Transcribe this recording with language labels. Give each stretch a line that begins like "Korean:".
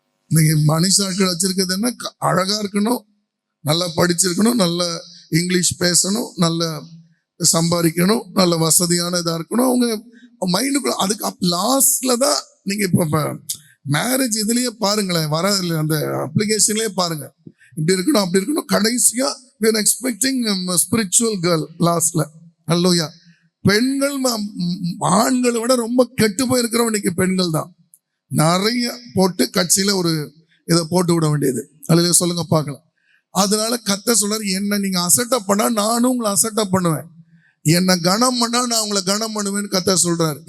Tamil: நீங்க மனுஷாக்கள் வச்சிருக்கிறது என்ன, அழகா இருக்கணும், நல்லா படிச்சிருக்கணும், நல்ல இங்கிலீஷ் பேசணும், நல்ல சம்பாதிக்கணும், நல்ல வசதியான இதா இருக்கணும். அவங்க மைண்டுக்குள்ள அதுக்கு லாஸ்ட்ல தான் நீங்க இப்ப மேரேஜ் இதுலயே பாருங்களேன், வர அந்த அப்ளிகேஷன்லயே பாருங்க, இப்படி இருக்கணும் அப்படி இருக்கணும். கடைசியா
English: we are expecting a spiritual girl லாஸ்ட்ல.
Tamil: அல்லேலூயா. பெண்கள் ஆண்களை விட ரொம்ப கெட்டு போயிருக்கிறோம் இன்னைக்கு பெண்கள் தான். நிறைய போட்டு கட்சியில ஒரு இதை போட்டு விட வேண்டியது. அல்லேலூயா சொல்லுங்க பார்க்கலாம். அதனால கர்த்தர் சொல்றாரு, என்ன நீங்க அசட்டப் பண்ணா நானும் உங்களை அசட்டப் பண்ணுவேன், என்ன கனம் பண்ணா நான் உங்களை கனம் பண்ணுவேன்னு கர்த்தர் சொல்றாரு.